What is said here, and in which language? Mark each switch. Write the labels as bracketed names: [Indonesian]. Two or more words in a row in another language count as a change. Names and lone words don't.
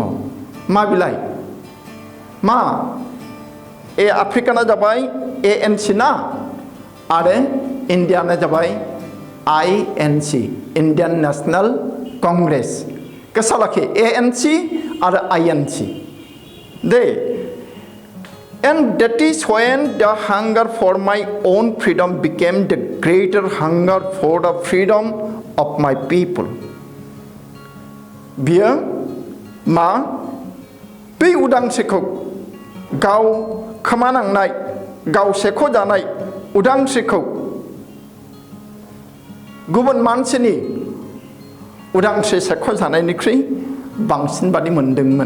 [Bodo] मा बिलाय? मा? आफ्रिकाना जाबाय ANC ना, आरो इन्डियाना जाबाय INC, इन्डियान नेशनेल कंग्रेस. गोसोआव लाखि, ANC आरो INC दे. [English] And that is when the hunger for my own freedom became the greater hunger for the freedom of my people. [Bodo] बियो मा? बै उदांस्रिखौ, गाव खोमानांनाय, गाव सेख'जानाय उदांस्रिखौ गुबुन मानसिनि उदांस्रि सेख'जानायनिख्रुइ बांसिन बादि मोनदोंमोन.